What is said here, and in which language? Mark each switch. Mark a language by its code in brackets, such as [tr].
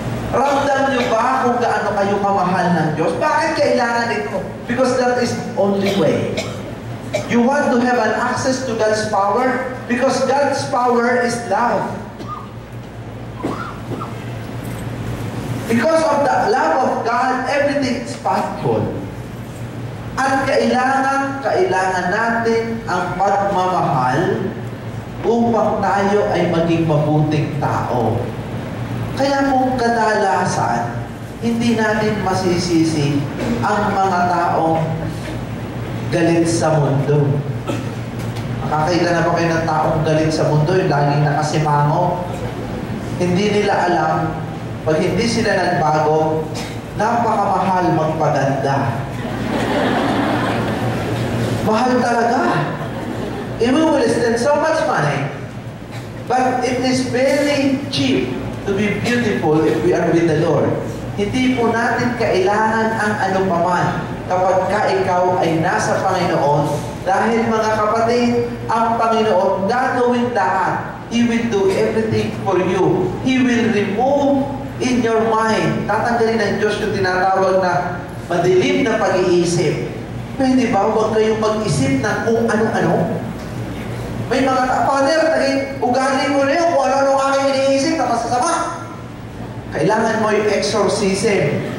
[tl] Ramdam niyo ba kung gaano kayo kamahal ng Diyos? Bakit kailangan ito? [en] Because that is the only way. You want to have an access to God's power? Because God's power is love. Because of the love of God, everything is possible. [tl] At kailangan natin ang pagmamahal upang tayo ay maging mabuting tao. Kaya kung kadalasan, hindi natin masisisi ang mga taong galit sa mundo. Nakakita na ba kayo ng taong galit sa mundo, yung laging nakasimango? Hindi nila alam, pag hindi sila nagbago, napakamahal magpaganda. Mahal talaga. [en] It will spend so much money, but it is very cheap to be beautiful if we are with the Lord. [tl] Hindi po natin kailangan ang anupaman kapag ikaw ay nasa Panginoon, dahil mga kapatid, ang Panginoon gagawin lahat. [en] He will do everything for you. He will remove in your mind. [tl] Tatanggalin ng Diyos yung tinatawag na madilim na pag-iisip. Pwede ba huwag kayong mag-isip ng kung ano-ano? May mga Father, naging ugali mo na yun kung ano-ano aking iniisip na masasama. Kailangan mo yung exorcism.